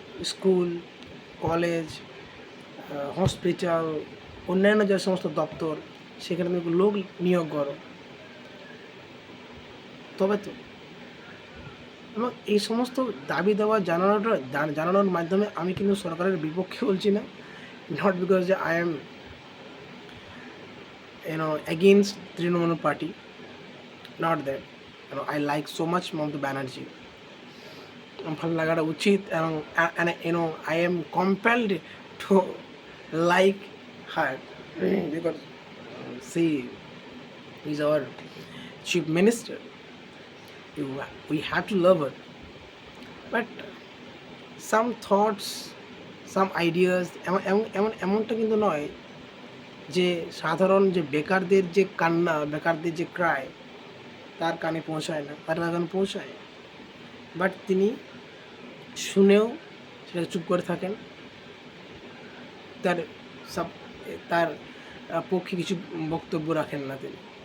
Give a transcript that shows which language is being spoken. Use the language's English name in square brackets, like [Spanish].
[Bangla] School, college, hospital, অন্যান্য যে সমস্ত দপ্তর, সেখানে তুমি লোক নিয়োগ করো, তবে তো। এবং এই সমস্ত দাবি দেওয়া জানানোর মাধ্যমে আমি কিন্তু সরকারের বিপক্ষে বলছি না, [English] not because I am against Trinamool party, not that. I like so much Mamata Banerjee. [Bangla] ভালো লাগাটা উচিত এবং [English] I am compelled to like her because she is our chief minister. We have to love her, but some thoughts, some ideas [Bangla] এমনটা কিন্তু নয় যে সাধারণ যে বেকারদের যে কান্না, বেকারদের যে ক্রায় তার কানে পৌঁছায় না, তার কানে পৌঁছায়, বাট তিনি শুনেও সেটা চুপ করে থাকেন, তার সব তার পক্ষে কিছু বক্তব্য রাখেন না তিনি।